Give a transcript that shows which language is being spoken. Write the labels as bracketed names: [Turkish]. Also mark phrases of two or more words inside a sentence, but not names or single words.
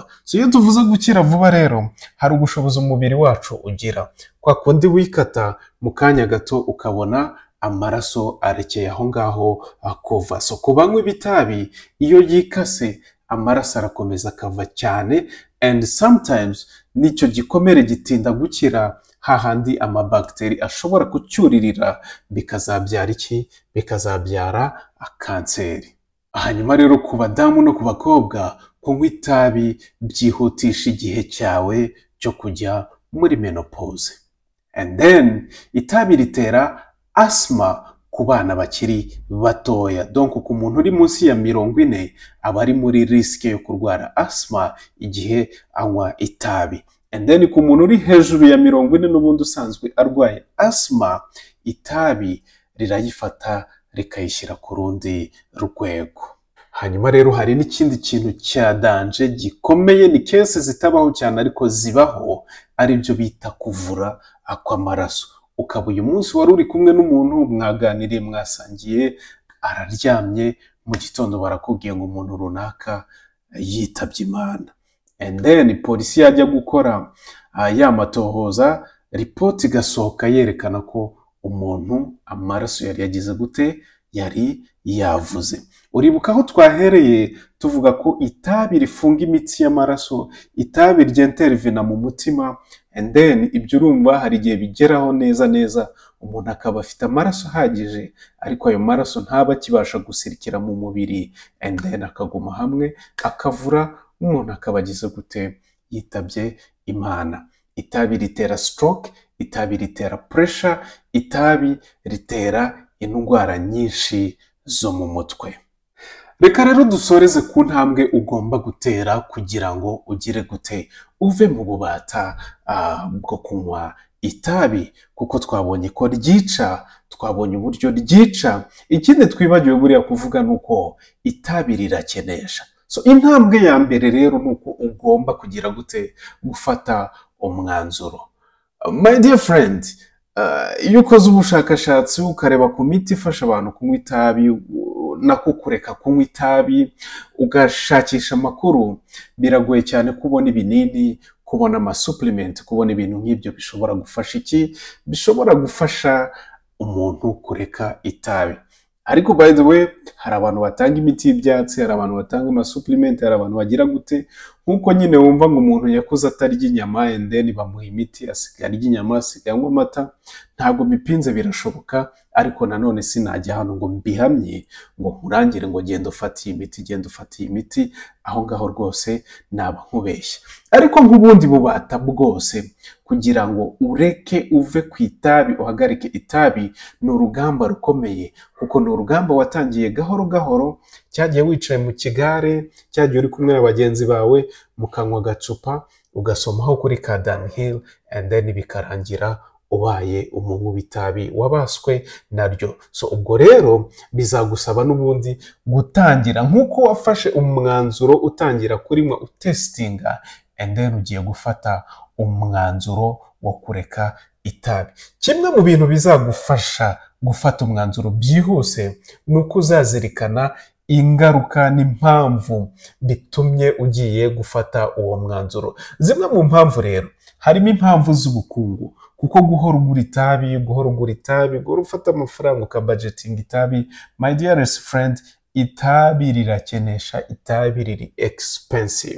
[Kinyarwanda] So iyo tuvuze gukira vuba rero, hari ubushobozi umubiri wacu ugira. Kwa kundi wikata mu kanya gato ukabona amaraso arekeye aho ngaho kuva. So ku banywi b'itabi iyo yikase, amaraso arakomeza akava cyane, [English] and sometimes [Kinyarwanda] nicyo gikomere gitinda gukira, hahandi amabagiteri ashobora kucyuririra bikazabyara iki? Bikazabyara kanseri. Hanyuma rero ku badamu no ku bakobwa, kunywa itabi byihutisha igihe cyawe cyo kujya muri menopause. [English] And then [Kinyarwanda] itabi ritera asthma ku bana bakiri batoya. Donc ku muntu uri munsi ya 40 aba ari muri risque yo kurwara asthma igihe anywa itabi. [English] And then [Kinyarwanda] ku muntu uri hejuru ya 40 n'ubundi usanzwe arwaye asthma, itabi rirayifata rikayishyira ku rundi rwego. Hanyuma rero hari n'ikindi kintu cya danje gikomeye, ni kese zitabaho cyane ariko zibaho, ari byo bita kuvura kw'amaraso. Ukaba uyu munsi wari uri kumwe n'umuntu, mwaganiriye, mwasangiye, araryamye, mu gitondo barakubwiye ngo umuntu runaka yitabye Imana. [English] And then [Kinyarwanda] polisi yajya gukora yamatohoza, ripoti igasohoka yerekana ko umuntu amaraso yari yagize gute? Yari yavuze. Uribuka aho twahereye tuvuga ko itabi rifunga imitsi y'amaraso, itabi ry'intervena mu mutima, [English] and then [Kinyarwanda] ibyo urumva hari igihe bigeraho neza umuntu akaba afite amaraso ahagije, ariko ayo maraso ntaba akibasha gusirikira mu mubiri, [English] and then [Kinyarwanda] akaguma hamwe akavura, umuntu akaba agize gute? Yitabye Imana. Itabi ritera stroke, itabi ritera pressure, itabi ritera indwara nyinshi zo mu mutwe. Reka rero dusoreze ku ntambwe ugomba gutera kugira ngo ugire gute? Uve mu bubata bwo kunywa itabi, kuko twabonye ko ryica, twabonye uburyo ryica. Ikindi twibagiwe buriya kuvuga nuko itabi rirakenesha. So intambwe ya mbere rero nuko ugomba kugira gute? Gufata umwanzuro. [English] My dear friend, [Kinyarwanda] iyo ukoze ubushakashatsi ukareba ku miti ifasha abantu kunywa itabi, nako kureka kunywa itabi, ugashakisha amakuru, biragoye cyane kubona ibinini, kubona amasupplement, kubona ibintu nk'ibyo bishobora gufasha iki? Bishobora gufasha umuntu kureka itabi. Ariko [English] by the way, [Kinyarwanda] hari abantu batanga imiti y'ibyatsi, hari abantu batanga amasupplement, hari abantu bagira gute? Nkuko nyine wumva ngo umuntu yakuze atarya inyama, [English] and then [Kinyarwanda] bamuha imiti asigaye arya inyama, asigaye anywa amata. Ntabwo bipinze, birashoboka, ariko nanone sinajya hano ngo mbihamye ngo nkurangire ngo genda ufate imiti, genda ufate imiti. Aho ngaho rwose naba nkubeshya. Ariko nk'ubundi bubata bwose, kugira ngo ureke uve ku itabi, uhagarike itabi, ni urugamba rukomeye, kuko ni urugamba watangiye gahoro gahoro, cyagiye wicaye mu kigare, cyagiye uri kumwe na bagenzi bawe, mukanywa agacupa, ugasomaho kuri ka Dunhill, [English] and then [Kinyarwanda] bikarangira ubaye umunywi w'itabi wabaswe naryo. So ubwo rero bizagusaba n'ubundi gutangira nk'uko wafashe umwanzuro, utangira kurinywa, utestinga, [English] and then [Kinyarwanda] ugiye gufata umwanzuro wo kureka itabi. Kimwe mu bintu bizagufasha gufata umwanzuro byihuse, nuko uzazirikana ingaruka n'impamvu bitumye ugiye gufata uwo mwanzuro. Zimwe mu mpamvu rero, harimo impamvu z'ubukungu, kuko guhora ugura itabi, guhora ufata amafaranga ukabudgetinga itabi, [English] my dearest friend, [Kinyarwanda] itabi rirakenesha, itabi riri expensive.